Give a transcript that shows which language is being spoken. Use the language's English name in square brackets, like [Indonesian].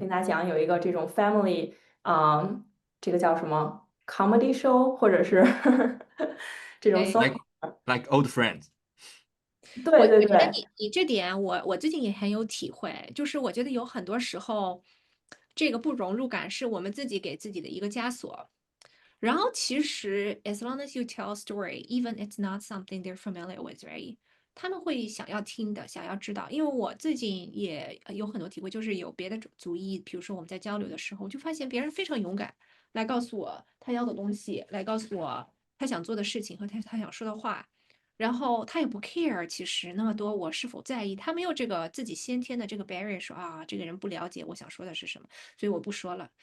[Chinese] 跟大家讲有一个这种 family 这个叫什么 comedy show，或者是这种对。 [English] soap， like like old friends。 [Chinese] 对对对。我觉得你这点我最近也很有体会，就是我觉得有很多时候，这个不融入感是我们自己给自己的一个枷锁。然后其实， [English] as long as you tell a story, even it's not something they're familiar with, right? [Chinese] 他们会想要听的，想要知道。因为我最近也有很多体会，就是有别的族裔，比如说我们在交流的时候，我就发现别人非常勇敢，来告诉我他要的东西，来告诉我他想做的事情和他想说的话。然后他也不 care，其实那么多我是否在意，他没有这个自己先天的这个 barrier，说啊，这个人不了解我想说的是什么，所以我不说了。